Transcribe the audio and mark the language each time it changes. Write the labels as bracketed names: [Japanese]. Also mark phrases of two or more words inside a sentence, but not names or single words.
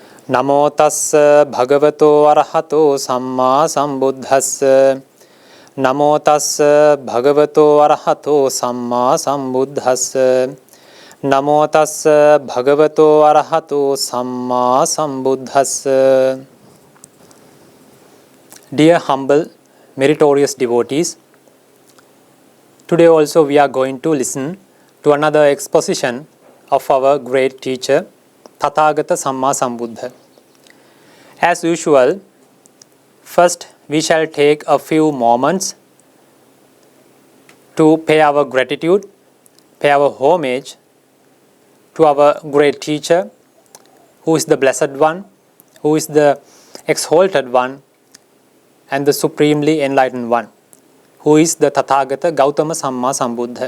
[Pali] Namo tassa bhagavato arahato samma sambuddhassa. Namo tassa bhagavato arahato samma sambuddhassa. Namo tassa bhagavato arahato samma sambuddhassa. [English] Dear humble, meritorious devotees, today also we are going to listen to another exposition of our great teacher, Tathagata Samma Sambuddha. As usual, first we shall take a few moments to pay our gratitude, pay our homage to our great teacher, who is the Blessed One, who is the Exalted One, and the Supremely Enlightened One, who is the Tathagata Gautama Samma Sambuddha.